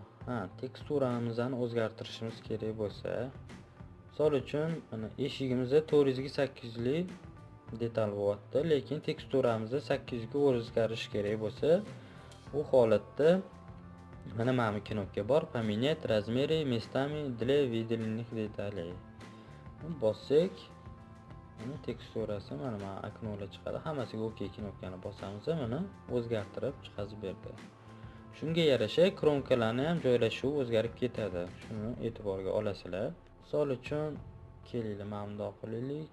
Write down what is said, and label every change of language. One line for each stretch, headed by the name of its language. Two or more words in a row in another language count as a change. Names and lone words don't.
Uzbek: Teksturamizni o'zgartirishimiz kerak bo'lsa, misol uchun mana eshigimizda 400 ga 800 lik detal bo'lyapti, lekin teksturamizni 800 ga o'zgartirish kerak bo'lsa, bu holatda mana bu knopka bor,
Russian: поменять размеры местами для выделенных деталей.
Uzbek: Bossak, mana teksturasi mana oknolar chiqadi. Hammasiga okey knopkani bosamiz, mana o'zgartirib chiqazib berdi. Shunga yarasha kronkalarni ham joylashuvi o'zgarib ketadi. Shuni e'tiborga olasizlar. Misol uchun kelinglar mana bunday qilaylik.